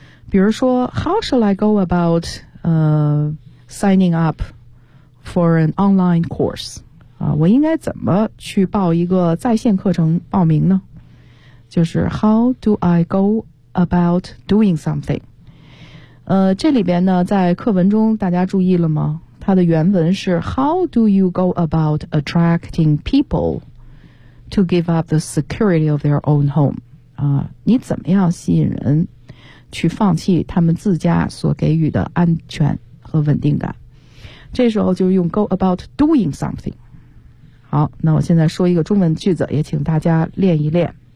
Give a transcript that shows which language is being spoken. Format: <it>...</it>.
<zh>比如说</zh> <en>how shall I go about signing up for an online course?</en> <zh>我应该怎么去报一个在线课程报名呢？就是</zh> <en>how do I go about doing something?</en> <zh>这里边呢，在课文中大家注意了吗？它的原文是</zh> <en>how do you go about attracting people to give up the security of their own home?</en> <zh>你怎么样吸引人去放弃他们自家所给予的安全和稳定感？这时候就用</zh> <en>go about doing something。</en> <zh>好，那我现在说一个中文句子，也请大家练一练。</zh>